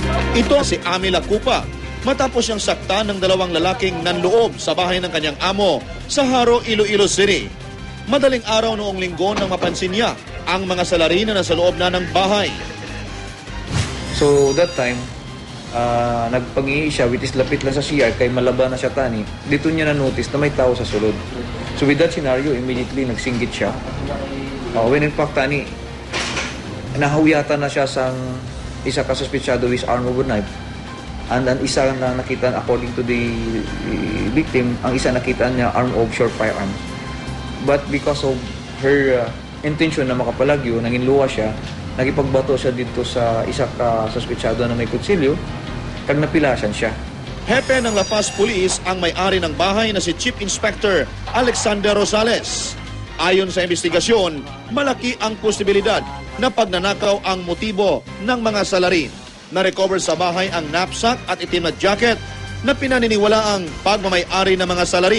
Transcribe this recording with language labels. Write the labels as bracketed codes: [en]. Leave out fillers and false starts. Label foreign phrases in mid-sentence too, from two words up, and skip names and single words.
[tl] Ito si Ami Lacupa matapos siyang saktan ng dalawang lalaking nanloob sa bahay ng kanyang amo sa Haro, Iloilo City. Madaling araw noong linggo nang mapansin niya ang mga salarin na nasa loob na ng bahay. [en] So that time, [hil] nagpag-ihi siya, [en] which is [hil] lapit lang sa CR, kay malaba na siya tani. Dito niya na-notice na may tao sa sulod. [en] So with that scenario, immediately nagsinggit siya. When in fact, [hil] tani, nahawiyatan na siya sa isa ka suspetsado [en] with arm over knife. [hil] And ang isa na nakita, [en] according to the victim, [hil] ang isa nakita niya [en] arm of short firearms. But because of her intention [hil] na makapalagyo, naging luwa siya, nagipagbato siya dito sa isa ka suspetsado na may kutsilyo, kag napilasan siya. [tl] Hepe ng La Paz Police ang may-ari ng bahay na si Chief Inspector Alexander Rosales. Ayon sa investigasyon, malaki ang posibilidad na pagnanakaw ang motibo ng mga salarin. Na-recover sa bahay ang knapsack at itim na jacket na pinaniniwalaang pagmamay-ari ng mga salarin.